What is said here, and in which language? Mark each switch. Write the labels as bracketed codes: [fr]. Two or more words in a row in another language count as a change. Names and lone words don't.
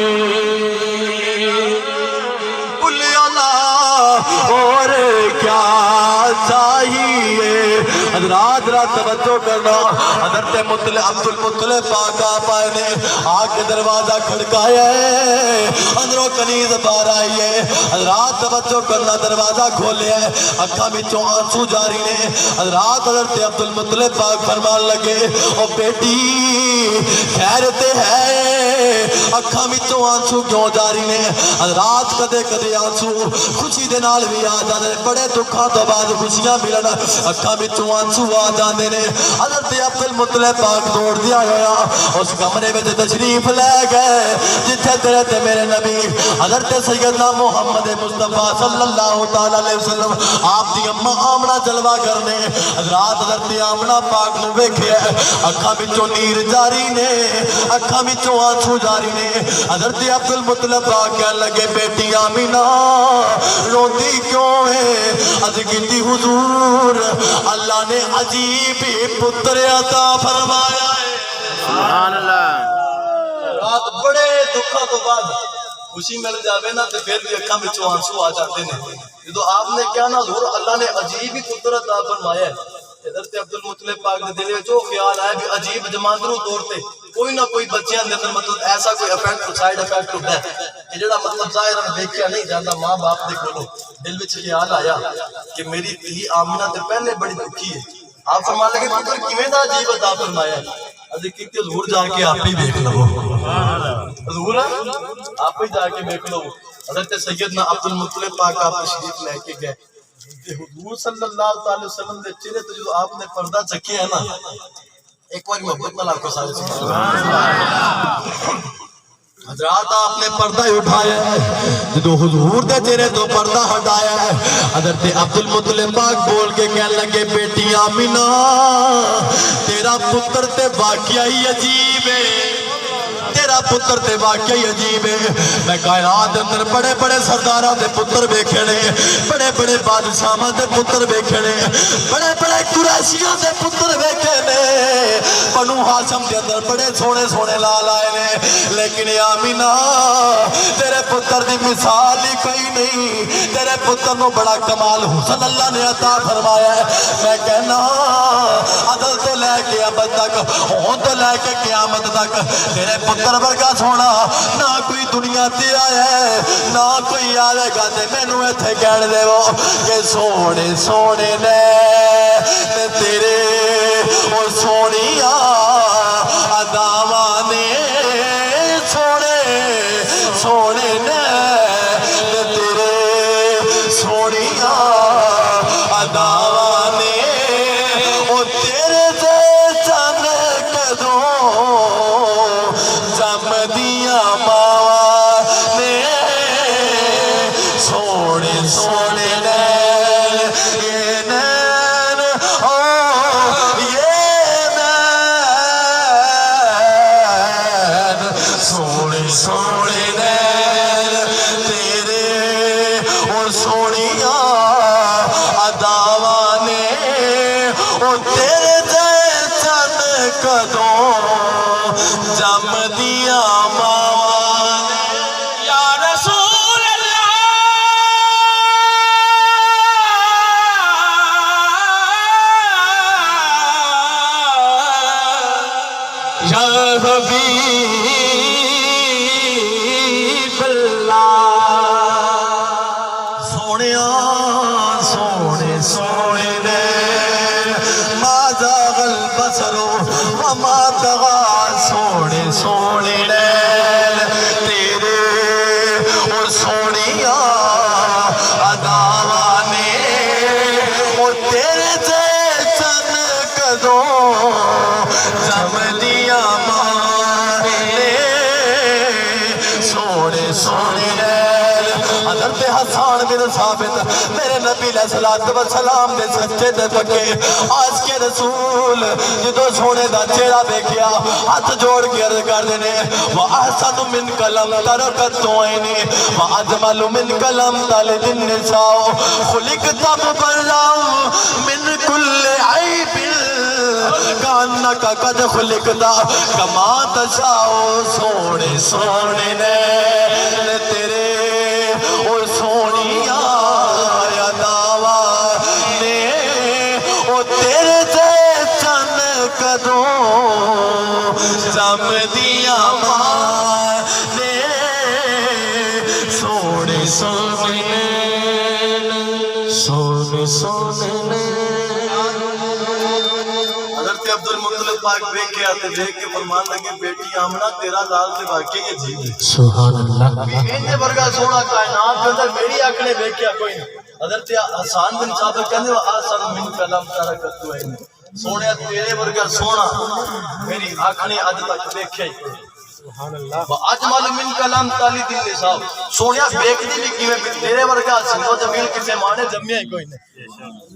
[pa] اور کیا چاہیے حضرات رات توجہ کرنا حضرت عبد المطلب پاک آپ آئے نے آ کے دروازہ کھڑکایا ہے اندروں کنیز باہر آئی ہے حضرات توجہ کرنا دروازہ کھولے ہے اکھاں وچوں آنسو جاری نے حضرات حضرت عبد المطلب پاک فرمان لگے او بیٹی خیر تے ہے اکھاں وچوں آنسو کیوں جاری نے حضرات کدے کدے آنسو خوشی دے نال بھی آ جاندے بڑے دکھاں تو بعد خوشیاں ملن اکھاں وچوں آنسو آ جاندے نے حضرت عبد المطلب پاک دوڑ دیا ہویا اس کمرے وچ تشریف لے گئے جتھے تیرے تے میرے نبی حضرت سیدنا محمد مصطفیٰ [ar] صلی اللہ تعالی علیہ وسلم [pa] آپ دی اماں آمنہ جلوہ کرنے حضرات حضرت آمنہ پاک نو ویکھیا اکھاں وچوں نیر جاری نے اکھاں وچوں آنسو جاری نے حضرت عبد المطلب پاک کہن لگے بیٹی آمینہ روندی کیوں ہے از گندی حضور اللہ نے عجیب پتر عطا فرمایا ہے [ar] سبحان اللہ [pa] رات بڑے دکھوں تو بعد خوشی مل جاوے نا تے پھر بھی اکھاں وچوں آنسو آ جاتے نے جدو آپ نے کیا نا حضور اللہ نے عجیب ہی قدرت عطا فرمایا ہے حضرت عبد المطلب پاک دے دل وچ او خیال آیا بھی عجیب جماندرو طور تے کوئی نہ کوئی بچیاں دے اندر مطلب ایسا کوئی [en] effect side effect [pa] ہوتا ہے کہ جڑا مطلب ظاہرا دیکھیا نہیں جاندا ماں باپ دے کولوں دل وچ خیال آیا کہ میری دھی آمنہ تے پہلے بڑی دکھی ہے آپ فرمان لگے پتر کیویں دا عجیب عطا فرمایا ہے ادھی کیتے حضور جا کے آپ ہی دیکھ لو حضور آپ ہی جا کے دیکھ لو حضرت سیدنا عبد المطلب پاک آپ تشریف لے کے گئے حضور [ar] صلی اللہ علیہ وسلم [pa] دے چہرے تے جو آپ نے پردہ چکیا ہے نا ایک بار محبت نال آپ کو سارے [ar] سبحان اللہ [pa] حضرات آپ نے پردہ اٹھایا ہے جدو حضور دے چہرے تو پردہ ہٹایا ہے حضرت عبد المطلب پاک بول کے کہنے لگے بیٹی آمینہ تیرا پتر تے واقعہ ہی عجیب ہے تیرا پتر تے واقعی عجیب ہے میں کائنات اندر بڑے بڑے سرداراں دے پتر ویکھے نے بڑے بڑے بادشاہاں دے پتر ویکھے نے بڑے بڑے قریشیاں دے پتر ویکھے نے بنو ہاشم دے اندر بڑے سونے سونے لال آئے نے لیکن آمینہ تیرے پتر دی مثال ہی کوئی نہیں تیرے پتر نو بڑا کمال حسن اللہ نے عطا فرمایا ہے میں کہنا عدل تو لے کے اب تک ہون تو لے کے قیامت تک تیرے پتر ورگا سونا نہ کوئی دنیا تے آیا ہے نہ کوئی آئے گا تے مینوں ایتھے کہن دے وہ کہ سونے سونے نے تیرے او سونیاں اداواں نے سونے سونے نے تیرے سونیاں اداواں نے او تیرے تے چن کدوں جمدیاں ماواں نے سونے سونے نین یہ نین او یہ نین سونے سونے نین تیرے اور سونیاں اداواں نے او تیرے تے چن کدوں جم دیا ماواں نے [ar] یا رسول اللہ یا حبیب اللہ سونیا [pa] سونے سونے نے [ar] ما زاغ البصر وما طغى [pa] سونے سونے نے تیرے اور سونیا اداواں نے اور تیرے تے چن کدوں جم دیا ماں نے سونے سونے نے حضرت حسان بن ثابت میرے نبی [ar] علیہ السلام [pa] دے سچے دے پکے آج کے رسول جدو سونے دا چہرہ دیکھیا ہاتھ جوڑ کے عرض کر دینے [ar] وَأَحْسَنُ مِنْكَ لَمْ تَرَكَتْ عَيْنِي وَأَجْمَلُ مِنْكَ لَمْ تَلِدِ النِّسَاءُ خُلِقْتَ مُبَرًّا مِنْ كُلِّ عَيْبٍ كَأَنَّكَ قَدْ خُلِقْتَ كَمَا تَشَاءُ [pa] سونے سونے نے تیرے اور سونیاں اداواں نے او تیرے تے چن کدوں جم دیا ماں نے سونے سونے سونے سونے حضرت عبد المطلب پاک ویکھیا تے دیکھ کے فرمان لگے بیٹی آمنہ تیرا لال تے واقعی عجیب ہے [ar] سبحان اللہ [pa] انجے ورگا سونا کائنات کے اندر میری آنکھ نے ویکھیا کوئی نہیں حضرت حسان بن ثابت کہندے [ar] آسن من کلام ترکت [pa] ہوئے سونے تیرے ورگا سونا میری آنکھ نے اج تک ویکھیا ہی کوئی [ar] سبحان اللہ اجمل من کلام تالی دل نساء [pa] سونیا ویکھدی بھی کیویں تیرے ورگا سنو جمیل کسے مانے جمیا ہی کوئی نہیں